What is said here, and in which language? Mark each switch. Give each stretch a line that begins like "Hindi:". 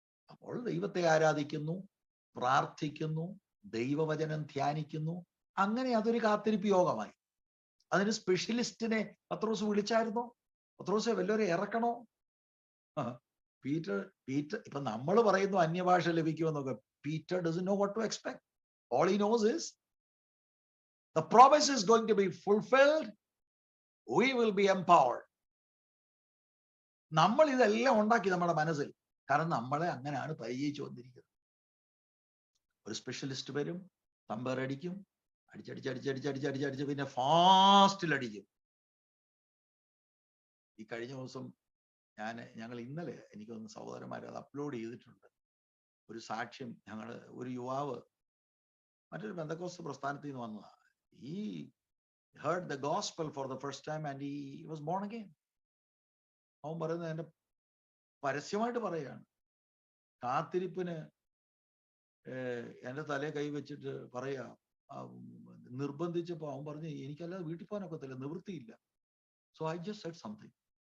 Malayalam: അപ്പോൾ ദൈവത്തെ ആരാധിക്കുന്നു, പ്രാർത്ഥിക്കുന്നു, ദൈവവചനം ധ്യാനിക്കുന്നു. അങ്ങനെ അതൊരു കാത്തിരിപ്പ് യോഗമായി. അതിന് സ്പെഷ്യലിസ്റ്റിനെ പത്രോസ് വിളിച്ചായിരുന്നോ? പത്രോസെ വല്ലവരെ ഇറക്കണോ? പീറ്റർ ഇപ്പൊ നമ്മൾ പറയുന്നു അന്യഭാഷ ലഭിക്കുമെന്നൊക്കെ.
English: Peter doesn't know what to expect. All he knows is the promise is going to be fulfilled. We will be empowered.
Malayalam: നമ്മൾ ഇതെല്ലാം ഉണ്ടാക്കി നമ്മുടെ മനസ്സിൽ. കാരണം നമ്മളെ അങ്ങനെയാണ് പരിചയിച്ചു വന്നിരിക്കുന്നത്. ഒരു സ്പെഷ്യലിസ്റ്റ് വരും, തമ്പേറടിക്കും, അടിച്ചടിച്ച് പിന്നെ ഫാസ്റ്റിൽ അടിക്കും. ഈ കഴിഞ്ഞ ദിവസം ഞങ്ങൾ ഇന്നലെ എനിക്കൊന്ന് സഹോദരന്മാർ അത് അപ്ലോഡ് ചെയ്തിട്ടുണ്ട്. ഒരു സാക്ഷ്യം, ഒരു യുവാവ് മറ്റൊരു പെന്തക്കോസ്ത് പ്രസ്ഥാനത്തിൽ നിന്ന് വന്നതാണ്.
English: He heard the gospel for the first time and he was born again.
Malayalam: അവൻ പറയുന്നത്, എന്റെ പരസ്യമായിട്ട് പറയുകയാണ്, കാത്തിരിപ്പിന് എന്റെ തലയെ കൈവച്ചിട്ട് പറയാ, നിർബന്ധിച്ചപ്പോ അവൻ പറഞ്ഞു, എനിക്കല്ലാതെ വീട്ടിൽ പോകാനൊക്കത്തില്ല, നിവൃത്തിയില്ല.
English: So I just said something.